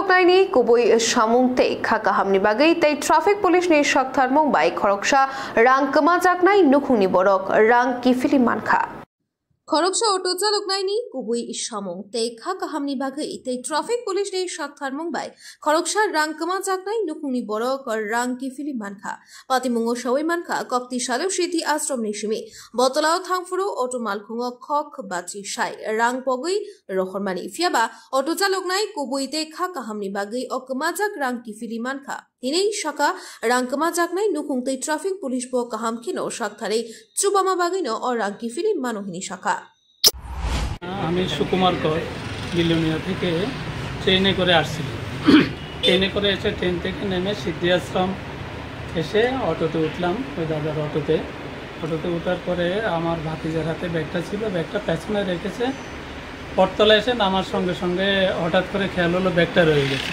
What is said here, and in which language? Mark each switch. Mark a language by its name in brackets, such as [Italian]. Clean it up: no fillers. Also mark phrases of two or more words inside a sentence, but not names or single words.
[Kok Borok] luknaini kubui samung te khaka hamni bagai tai [English] traffic police [Kok Borok] ni shakthar mumbai khoroksa rang kama jaknai nukhuni borok rang kifili mankha খরকসা অটো চালক নাইনি কুবুই সামং তে খাকা হামনি বাগৈ তে [English] traffic police [Kok Borok] নে সাতথার মুম্বাই খরকসা রাংকমা জাকনাই নুকুনি বড়ক রাং কিফিলি মানখা পাতিমুঙ্গ সওই মানখা কক্তি সালেও সিদ্ধি আশ্রম নিশিমি বতলাও থাংফুরু অটো মালখুঙ খক বাচি সাই রাং পগৈ রহরমানি ফিয়াবা অটো চালক নাই কুবুই তে খাকা হামনি বাগৈ অকমা জাক রাং কিফিলি মানখা তিনেই শাখা রাংকমা জাকনাই নুকুং তে [English] traffic police [Kok Borok] ব কাহাম কিনো সাতথারে চুবামা বাগৈনো অ রাং কিফিলি মানহিনী শাখা [Bangla] আমি সুকুমার কর বিলোনিয়া থেকে ট্রেনে করে আসছিলাম। ট্রেনে করে এসে ট্রেন থেকে নেমে সিদ্ধি আশ্রম এসে অটোতে উঠলাম, ওই দাদার অটোতে ওঠার পরে আমার ভাতিজার হাতে ব্যাগটা ছিল, ব্যাগটা পেছনে রেখেছে। পটতলা এসে নামার সঙ্গে সঙ্গে হঠাৎ করে খেয়াল হলো ব্যাগটা রয়ে গেছে।